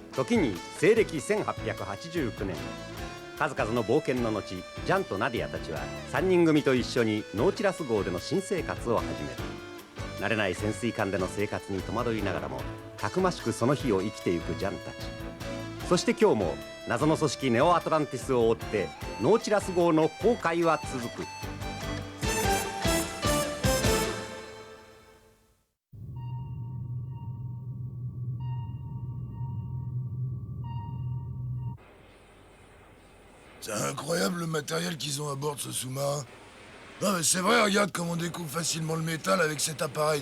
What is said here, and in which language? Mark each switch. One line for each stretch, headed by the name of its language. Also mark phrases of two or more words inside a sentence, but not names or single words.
Japanese: 時に西暦1889年、数々の冒険の後、ジャンとナディアたちは3人組と一緒にノーチラス号での新生活を始める。慣れない潜水艦での生活に戸惑いながらもたくましくその日を生きていくジャンたち。そして今日も謎の組織ネオアトランティスを追ってノーチラス号の航海は続く。
French: C'est incroyable le matériel qu'ils ont à bord de ce sous-marin. Non mais c'est vrai, regarde comme on découpe facilement le métal avec cet appareil.